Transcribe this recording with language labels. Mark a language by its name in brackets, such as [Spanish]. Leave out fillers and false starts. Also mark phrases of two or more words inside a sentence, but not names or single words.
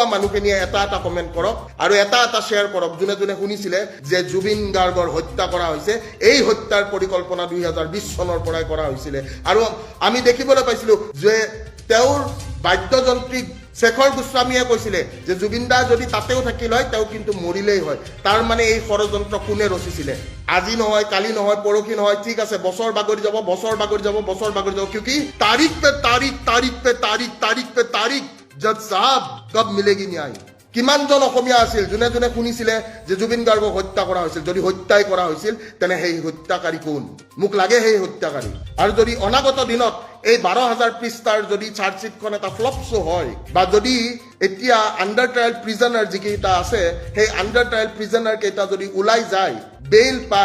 [Assamese] মানুহখিনিয়ে এটা এটা কমেণ্ট কৰক আৰু এটা এটা শ্বেয়াৰ কৰক যোনে যোনে শুনিছিলে যে জুবিন গাৰ্গৰ হত্যা কৰা হৈছে এই হত্যাৰ পৰিকল্পনা 2020 চনৰ পৰাই কৰা হৈছিলে আৰু আমি দেখিবলৈ পাইছিলো যে তেওঁৰ বাদ্যযন্ত্ৰী শেখৰ গোস্বামীয়ে কৈছিলে যে জুবিন দা যদি তাতেও থাকিল হয় তেওঁ কিন্তু মৰিলেই হয় তাৰ মানে এই ষড়যন্ত্ৰ কোনে ৰচিছিলে আজি নহয় কালি নহয় পৰহি নহয় ঠিক আছে বছৰ বাগৰি যাব [Hindi] क्योंकि तारीख पे तारीख जज साहब कब मिलेगी न्याय [Assamese] কিমানজন অসমীয়া আছিল যোনে যোনে শুনিছিলে যে জুবিন গাৰ্গক হত্যা কৰা হৈছিল যদি হত্যাই কৰা হৈছিল তেনে সেই হত্যাকাৰী কোন মোক লাগে সেই হত্যাকাৰী আৰু যদি অনাগত দিনত এই 12000 পৃষ্ঠাৰ যদি চাৰ্জশিটখন এটা ফ্লপ শ্ব' হয় বা যদি এতিয়া আণ্ডাৰ ট্ৰায়েল প্ৰিজনাৰ যিকেইটা আছে সেই আণ্ডাৰ ট্ৰায়েল প্ৰিজনাৰ কেইটা যদি ওলাই যায় বেইল পায়